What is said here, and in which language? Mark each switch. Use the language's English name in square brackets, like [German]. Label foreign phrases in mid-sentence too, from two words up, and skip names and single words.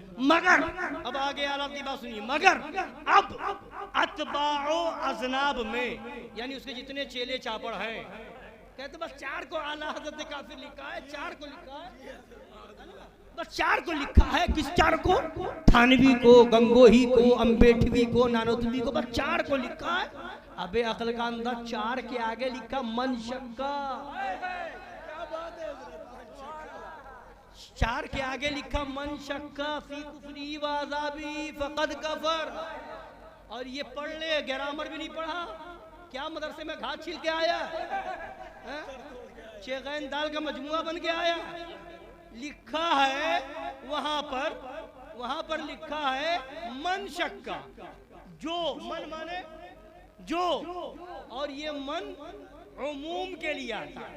[Urdu] مگر اب آگے اعلیٰ کی بات سنیے. مگر اب اتباع و اذناب میں، یعنی اس کے جتنے چیلے چاپڑ ہیں، کہتے بس 4 کو اعلیٰ حضرت نے کافر لکھا ہے، 4 کو لکھا ہے، بس 4 کو لکھا ہے. کس 4 کو؟ تھانوی کو، گنگوہی کو، امبیٹوی کو، نانوتوی کو، بس 4 کو لکھا ہے. ابے عقل کا اندھا 4 کے آگے لکھا [Arabic] من شکا. [Urdu] 4 کے آگے لکھا [Arabic] من شکا فی کفری و عذابی فقد کفر. [Urdu] اور یہ پڑھ لے، گرامر بھی نہیں پڑھا، کیا مدرسے میں گھاس چھیل کے آیا، شیخین دال کا مجموعہ بن کے آیا. لکھا ہے وہاں پر لکھا ہے [Arabic] من شکا، [Urdu] جو من مانے جو، اور یہ من عموم کے لیے آتا ہے.